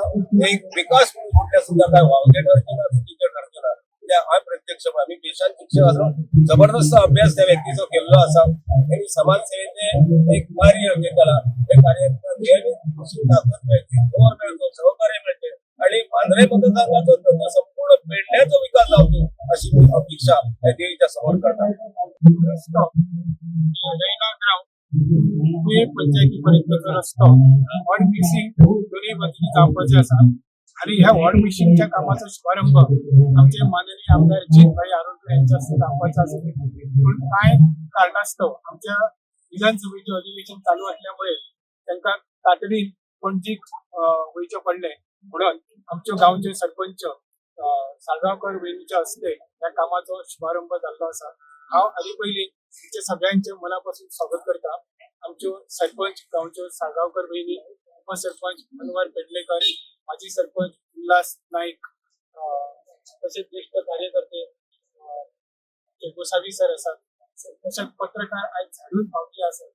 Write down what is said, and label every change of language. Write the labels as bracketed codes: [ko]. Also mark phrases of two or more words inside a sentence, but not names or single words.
[kok] एक विकास म्हणून कुठल्या सुद्धा काय वावगे ठरचना चुकीचे ठरचना त्या अप्रत्यक्ष आम्ही पेशांत शिक्षक असो जबरदस्त अभ्यास त्या व्यक्तीचो केल्लो असा। आणि समाजसेवेचे एक कार्य केला हे कार्य ताकद मिळते, जोर मिळतो, सहकार्य मिळते आणि मांद्रे मतदारसंघाचा संपूर्ण पेडण्याचा विकास जावतो अशी मी अपेक्षा देवीच्या समोर करतात। पंचायती पर्यंतचा रस्तो वॉर्ड मिक्सिंग दोन्ही बाजूनी जावपाचे आसा आणि ह्या वॉर्ड मिक्सिंगच्या कामाचा शुभारंभ आमचे माननीय आमदार जितभाई आरोग्य यांच्या हस्ते जावपाचा आसा। [mr] पण काय कारणास्तव आमच्या विधानसभेचे अधिवेशन चालू असल्यामुळे त्यांना तातडीन पणजीक वयचे पडले म्हणून आमच्या गावचे सरपंच साळगावकर वेणीच्या हस्ते या कामाचा शुभारंभ झालो असा। [kok] हांव आदी पयलीं तुमचे सगळ्यांचे मनापासून स्वागत करता। [mr] आमच्यो सरपंच गावच्यो साळगावकर वेणी, उपसरपंच मनोहर पेडलेकर, माजी सरपंच उल्हास नाईक, तसेच ज्येष्ठ कार्यकर्ते गोसावी सर असतात, तसेच पत्रकार आज झाडून पावले असतात।